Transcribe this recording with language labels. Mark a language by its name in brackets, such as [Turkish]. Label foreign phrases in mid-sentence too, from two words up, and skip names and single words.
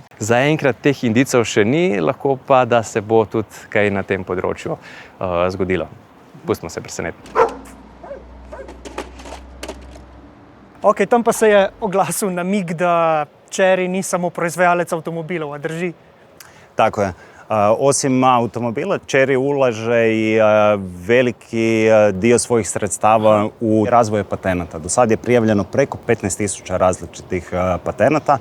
[Slovenian] Zaenkrat teh indicov še ni, lahko pa, da se bo tudi kaj na tem področju zgodilo. Pustimo se presenetiti. Ok, tam pa se je oglasil namig, da Chery ni samo proizvajalec avtomobilov, a drži? [Croatian] Tako je. Osim automobila, Chery ulaže i veliki dio svojih sredstava u razvoje patenata. Do sad je prijavljeno preko 15.000 različitih patenata.